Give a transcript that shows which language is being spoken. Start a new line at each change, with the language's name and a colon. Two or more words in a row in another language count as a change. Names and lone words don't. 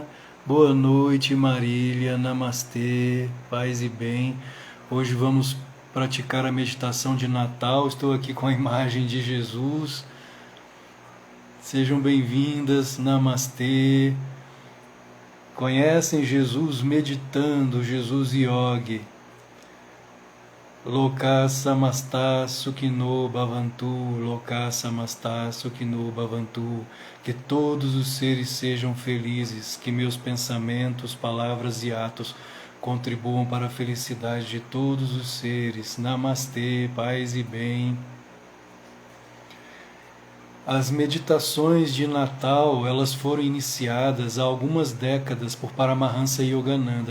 Portuguese: Boa noite, Marília. Namastê, paz e bem. Hoje vamos praticar a meditação de Natal. Estou aqui com a imagem de Jesus. Sejam bem-vindas. Namastê. Conhecem Jesus meditando, Jesus Yogi.
Sanskrit: लोका समस्ता सुखिनो भवन्तु लोका समस्ता सुखिनो भवन्तु.
Portuguese: Que todos os seres sejam felizes, que meus pensamentos, palavras e atos contribuam para a felicidade de todos os seres. Namastê, paz e bem. As meditações de Natal, elas foram iniciadas há algumas décadas por Paramahansa Yogananda.